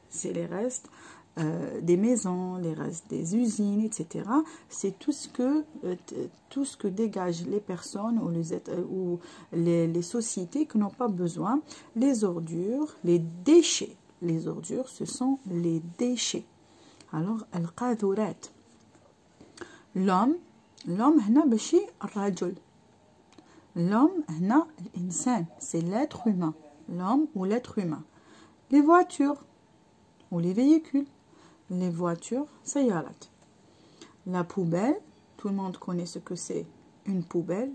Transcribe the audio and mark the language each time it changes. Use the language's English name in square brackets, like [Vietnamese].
[French] C'est les restes des maisons, les restes des usines, etc. C'est tout ce que dégagent les personnes ou les sociétés qui n'ont pas besoin. Les ordures, les déchets. Les ordures, ce sont les déchets. [Arabic] Alors, القاذورات. L'homme هنا ماشي الرجل. [French] L'homme [Arabic] هنا الإنسان, [French] c'est l'être humain. L'homme ou l'être humain. Les voitures ou les véhicules. Les voitures, سيارات. La poubelle, tout le monde connaît ce que c'est une poubelle.